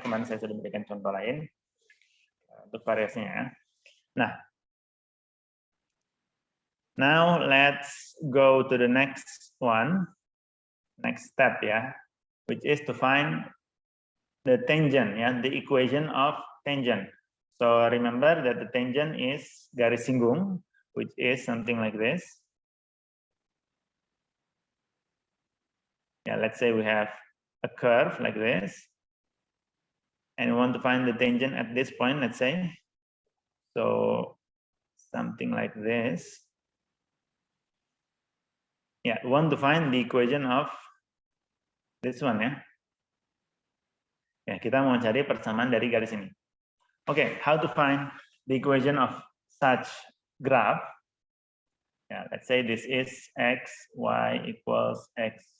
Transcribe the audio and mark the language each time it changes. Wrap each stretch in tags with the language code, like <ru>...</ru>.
<id>Kemarin saya sudah memberikan contoh lain untuk variasinya.</id> <en>Nah, now let's go to the next one, next step ya, which is to find the tangent ya, the equation of tangent. So remember that the tangent is</en> <id>garis singgung,</id> <en>which is something like this. Yeah, let's say we have a curve like this, and we want to find the tangent at this point, let's say. So something like this. Yeah, we want to find the equation of this one ya.</en> <id>Ya, kita mau cari persamaan dari garis ini.</id> <en>Okay, how to find the equation of such graph? Yeah, let's say this is x, y equals x.</en>